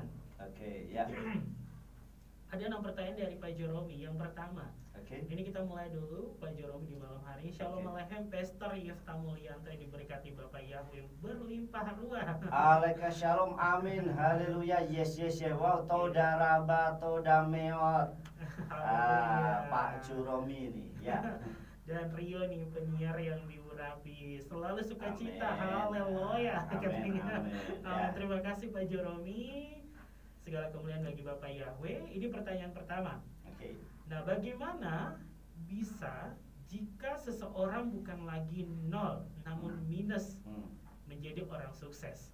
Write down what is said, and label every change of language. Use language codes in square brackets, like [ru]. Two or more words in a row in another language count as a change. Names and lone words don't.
[id] Oke, ya. Ada 6 pertanyaan dari Pak Joromi. Yang pertama, ini kita mulai dulu Pak Joromi di malam hari. [he] שלום עליכם, [id] Pastor Yefta Mulyanto yang diberkati Bapak Yahweh berlimpah ruah. [he] עליכם שלום, אמן, הללויה, yes, wow, תודה רבה, תודה מאות. [id] Pak Joromi ini, ya. Dan Rio nih, penyiar yang diurapi, selalu sukacita, haleluya katanya. Terima kasih Pak Joromi. Segala kemuliaan bagi Bapak Yahweh. Ini pertanyaan pertama. Nah, bagaimana bisa jika seseorang bukan lagi nol namun minus menjadi orang sukses?